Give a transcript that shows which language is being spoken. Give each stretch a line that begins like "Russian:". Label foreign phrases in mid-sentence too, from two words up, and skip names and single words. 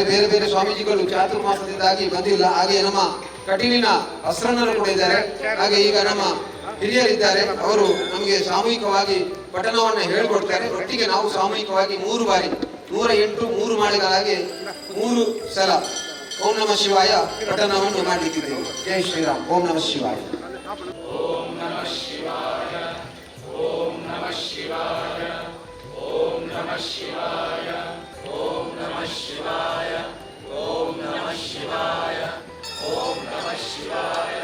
Kannada: ಬೇರೆ ಬೇರೆ ಸ್ವಾಮೀಜಿಗಳು ಚಾತುರ್ಮಾಸದಿಂದಾಗಿ ಬಂದಿಲ್ಲ. ಹಾಗೆ ನಮ್ಮ ಕಟೀಲಿನ ಅಸ್ರಣ್ಣರು ಕೂಡ ಇದ್ದಾರೆ. ಹಾಗೆ ಈಗ ನಮ್ಮ ಹಿರಿಯರಿದ್ದಾರೆ, ಅವರು ನಮಗೆ ಸಾಮೂಹಿಕವಾಗಿ ಪಠಣವನ್ನು ಹೇಳಿಕೊಡ್ತಾರೆ. ಒಟ್ಟಿಗೆ ನಾವು ಸಾಮೂಹಿಕವಾಗಿ 3 ಬಾರಿ 108 3 ಮಾಲೆಗಳಾಗಿ 3 ಸಲ
Sanskrit: ಓಂ ನಮಃ ಶಿವಾಯ
Kannada: ಪಠಣವನ್ನು ಮಾಡಲಿಕ್ಕಿದ್ದೇವೆ.
Hindi: ಜೈ ಶ್ರೀರಾಮ್.
Sanskrit: ಓಂ ನಮಃ ಶಿವಾಯ. ಓಂ ನಮಃ ಶಿವಾಯ. ಓಂ ನಮಃ ಶಿವಾಯ. ಓಂ ನಮಃ ಶಿವಾಯ. ಓಂ ನಮಃ ಶಿವಾಯ. ಓಂ ನಮಃ ಶಿವಾಯ. ಓಂ ನಮಃ ಶಿವಾಯ.